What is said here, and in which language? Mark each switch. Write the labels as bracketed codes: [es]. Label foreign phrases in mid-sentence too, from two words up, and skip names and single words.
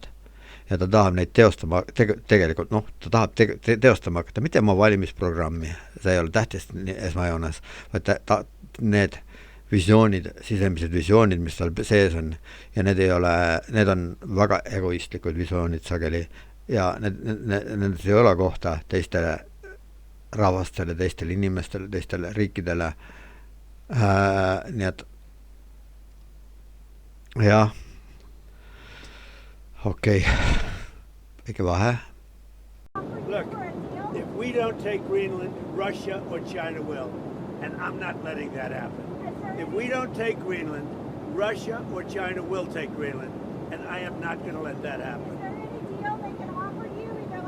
[et] Ja ta tahab neid teostama, tegelikult, ta tahab teostama hakata, mitte oma valimisprogrammi, see ei ole tähtis esmajoones, vaid need visioonid, sisemised visioonid, mis tal sees on ja need on väga egoistlikud visioonid sageli ja nendes ei ole kohta teistele rahvastele, teistele inimestele, teistele riikidele. Nii et jah, okei. Väike vahe. [en] Look, if we don't take Greenland, Russia or China will, and I'm not letting that happen. If we don't take Greenland, Russia or China will take Greenland, and I am not going to let that happen. Is there any deal they can offer you?